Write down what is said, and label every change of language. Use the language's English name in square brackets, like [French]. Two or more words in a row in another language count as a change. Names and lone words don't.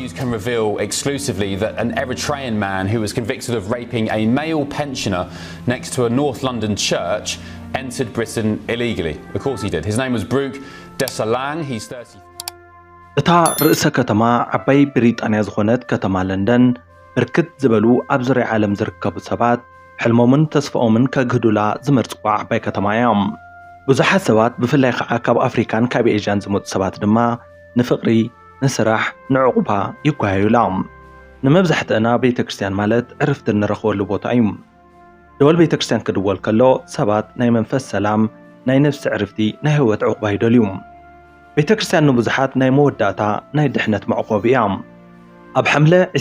[English] reveal exclusively that an Eritrean man who was convicted of raping a male pensioner next to a North London church entered Britain illegally. Of course he did. His name was Brooke Desalegn. He's 30. [Tigrinya] እታ ርእሰ ከተማ ዓባይ ብሪጣንያ ዝኾነት ከተማ ለንደን ብርክት ዝበሉ ኣብ ዙርያ ዓለም ዝርከቡ ሰባት ሕልሞምን ተስፋኦምን ከግህዱላ ዝመርጽዋ ዓባይ ከተማ እያ። ብዙሓት ሰባት ብፍላይ ከዓ ካብ ኣፍሪካን ካብ ኤዥያን ዝመጹ ሰባት ድማ ንፍቕሪ ንስራሕ ንዕቁባ ይጓያዩላ። ንመብዛሕትአና ቤተክርስትያን ማለት ዕረፍቲ እንረኽበሉ ቦታ እዩ። ደወል ቤተክርስትያን ክድወል ከሎ ሰባት ናይ መንፈስ ሰላም ናይ ነፍሲ ዕረፍቲ ናይ ህይወት ዕቁባ ይደልዩ። ቤተክርስትያን ንብዙሓት ናይ መወዳእታ ናይ ድሕነት መዕቆቢ እያ። ኣብ ሐምለ